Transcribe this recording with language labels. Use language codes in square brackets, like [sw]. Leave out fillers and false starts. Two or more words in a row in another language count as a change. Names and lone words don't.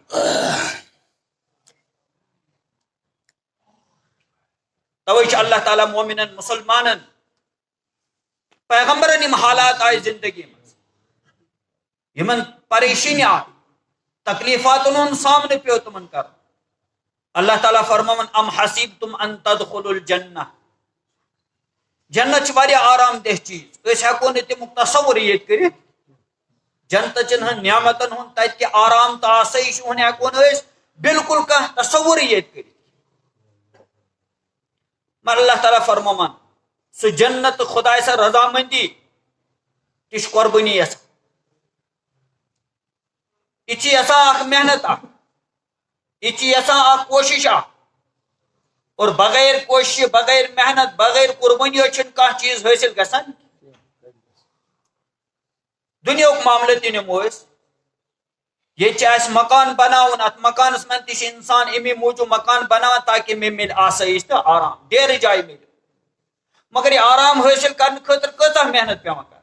[ks] توے چھُ اللہ تعالیٰ مومنن مسلمانن پیغمبرن یِم حالات آیہِ زندگی منٛز، یِمن پریشٲنی آیہِ، تکلیفاتن ہُنٛد سامنہٕ پیوٚو تِمن کرُن. [ar] اللہ تعالیٰ فرماوان ام حسیبتم ان تدخلوا الجنہ، [ks] جنت چھِ واریاہ آرام دہ چیز، أسۍ ہٮ۪کو نہٕ تمیُک تصور ییٚتہِ کٔرِتھ. جنتچن ہٕنٛدۍ نعمتن ہُنٛد تتہِ کہِ آرام تہٕ آسٲیِش ہُنٛد ہٮ۪کو نہٕ أسۍ بالکل کانٛہہ تصورٕے ییٚتہِ کٔرِتھ. مگر اللہ تعالیٰ فرماوان سُہ جنت تہٕ خداے سٕنٛز رضامندی تہِ چھِ قۄربٲنی یژھان. یہِ چھِ یژھان اکھ محنت اکھ، یہِ چھِ یژھان اکھ کوشش اکھ، اور بغیر کوشش، بغیر محنت، بغیر قربٲنیو چھُنہٕ کانٛہہ چیٖز حٲصِل گژھان. دُنیاہُک معاملہٕ تہِ نِمو أسۍ، ییٚتہِ چھِ اَسہِ مکان بناوُن، اَتھ مکانس منٛز تہِ چھِ اِنسان امی موٗجوٗب مکان بناوان تاکہِ مےٚ مِلہِ آسٲیِش تہٕ آرام، ڈیرٕ جایہِ مِلہِ. مگر یہِ آرام حٲصِل کرنہٕ خٲطرٕ کۭژاہ محنت پیوان کرٕنۍ.